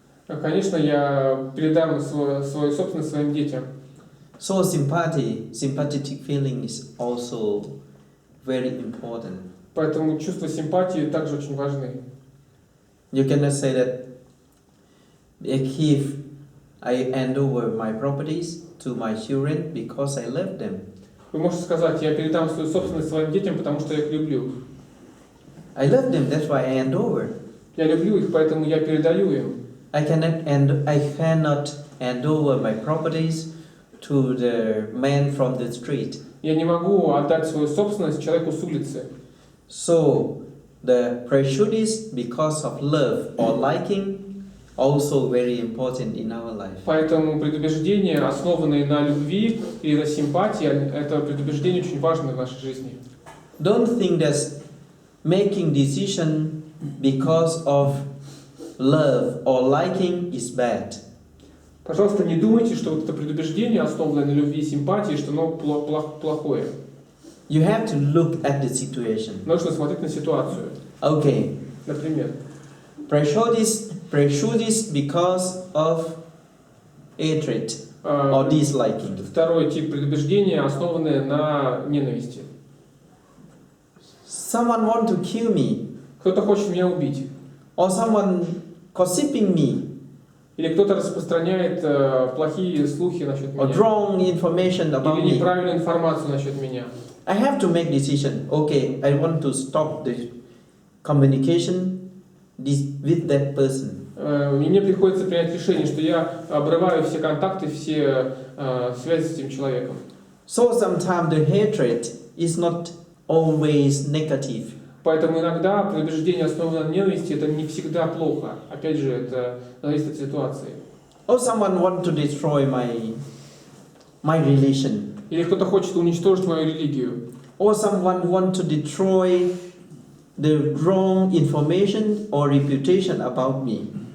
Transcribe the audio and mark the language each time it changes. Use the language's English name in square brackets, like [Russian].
[Russian] Конечно, я передам свою собственность своим детям. [English] So sympathetic feeling is also very important. [Russian] Поэтому чувство симпатии также очень важны. [English] You cannot say that if I hand over my properties to my children because I love them. [Russian] Вы можете сказать, я передам свою собственность своим детям, потому что я их люблю. [English] I love them, that's why I hand over. [Russian] Я люблю их, поэтому я передаю им. [English] I cannot hand over my properties to the man from the street. [Russian] Я не могу отдать свою собственность человеку с улицы. [English] So the prejudice because of love or liking also very important in our life. [Russian] Поэтому предубеждения, основанные на любви или на симпатии, это предубеждение очень важно в нашей жизни. [English] Don't think that making decision because of love or liking is bad. [Russian] Пожалуйста, не думайте, что вот это предубеждение, основанное на любви и симпатии, что оно плохое. [English] You have to look at the situation. [Russian] Нужно смотреть на ситуацию. [English] Okay. [Russian] Например, [English] prejudice because of hatred or disliking. [Russian] Второй тип предубеждения, основанное на ненависти. [English] Someone want to kill me. [Russian] Кто-то хочет меня убить. [English] Or someone gossiping me. [Russian] Или кто-то распространяет плохие слухи насчет меня. [English] Or wrong information about [Russian] Или [English] me. [Russian] неправильную информацию насчет меня. [English] I have to make decision. Okay, I want to stop the communication with that person. [Russian] И мне приходится принять решение, что я обрываю все контакты, все связи с этим человеком. [English] So sometimes the hatred is not always negative. [Russian] Поэтому иногда предубеждение, основанное на ненависти, это не всегда плохо. Опять же, это зависит от ситуации. [English] Or someone want to destroy my religion. [Russian] Или кто-то хочет уничтожить мою религию. [English] Or someone want to destroy the wrong information or reputation about me.